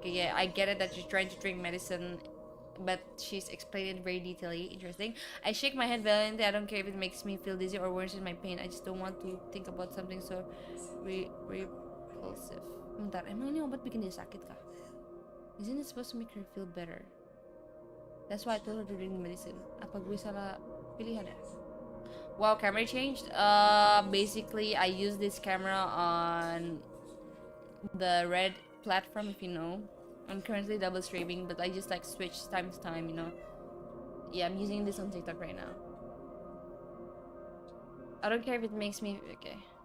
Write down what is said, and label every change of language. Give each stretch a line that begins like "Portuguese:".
English: Okay, yeah, I get it that you're trying to drink medicine, but she's explained it very detailedly. Interesting. I shake my head violently. I don't care if it makes me feel dizzy or worsens my pain. I just don't want to think about something so repulsive.
Indonesian: Bentar, emang ini obat bikin dia sakit kah?
English: Isn't it supposed to make her feel better? That's why I told her to drink the medicine.
Indonesian: Apa gue salah pilihan ya?
English: Wow, camera changed. Basically I use this camera on the Red platform, if you know. I'm currently double streaming, but I just like switch time to time, you know. Yeah, I'm using this on TikTok right now. I don't care if it makes me okay.